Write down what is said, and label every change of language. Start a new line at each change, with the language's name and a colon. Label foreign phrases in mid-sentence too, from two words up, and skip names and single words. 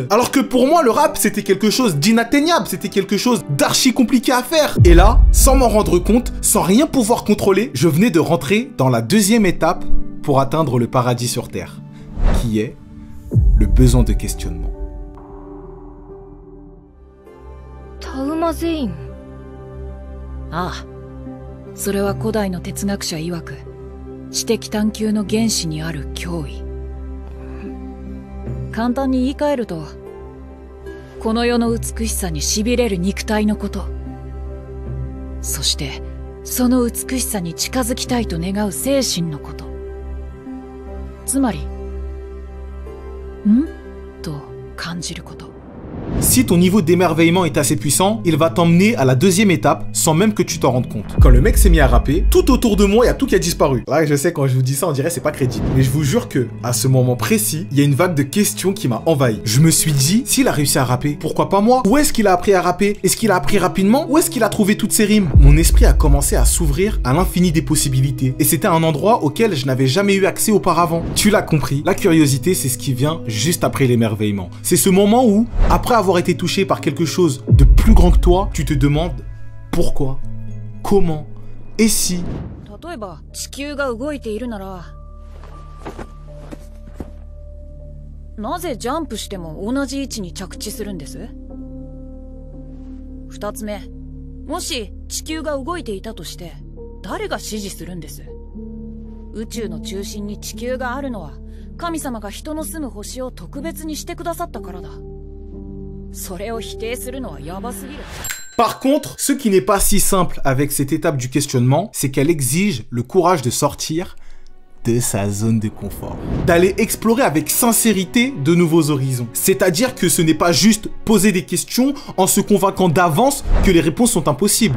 French: Alors que pour moi, le rap, c'était quelque chose d'inatteignable. C'était quelque chose d'archi compliqué à faire. Et là, sans m'en rendre compte, sans rien pouvoir contrôler, je venais de rentrer dans la deuxième étape pour atteindre le paradis sur Terre, qui est le besoin de questionnement. Ah.
Japanese: それは古代の哲学者曰く、 知的探求の原始にある脅威。簡単に言い換えると、この世の美しさに痺れる肉体のこと。そして、その美しさに近づきたいと願う精神のこと。つまり、と感じること。
French: Si ton niveau d'émerveillement est assez puissant, il va t'emmener à la deuxième étape sans même que tu t'en rendes compte. Quand le mec s'est mis à rapper, tout autour de moi, il y a tout qui a disparu. Là, je sais, quand je vous dis ça, on dirait c'est pas crédible. Mais je vous jure que, à ce moment précis, il y a une vague de questions qui m'a envahi. Je me suis dit, s'il a réussi à rapper, pourquoi pas moi? Où est-ce qu'il a appris à rapper? Est-ce qu'il a appris rapidement? Où est-ce qu'il a trouvé toutes ces rimes? Mon esprit a commencé à s'ouvrir à l'infini des possibilités. Et c'était un endroit auquel je n'avais jamais eu accès auparavant. Tu l'as compris, la curiosité, c'est ce qui vient juste après l'émerveillement. C'est ce moment où, après avoir été touché par quelque chose de plus grand que toi, tu te demandes pourquoi, comment, et si.
Japanese: 例えば地球が動いているなら、なぜジャンプしても同じ位置に着地するんです？二つ目、もし地球が動いていたとして、誰が指示するんです？宇宙の中心に地球があるのは、神様が人の住む星を特別にしてくださったからだ。
French: Par contre, ce qui n'est pas si simple avec cette étape du questionnement, c'est qu'elle exige le courage de sortir de sa zone de confort, d'aller explorer avec sincérité de nouveaux horizons. C'est-à-dire que ce n'est pas juste poser des questions en se convainquant d'avance que les réponses sont impossibles.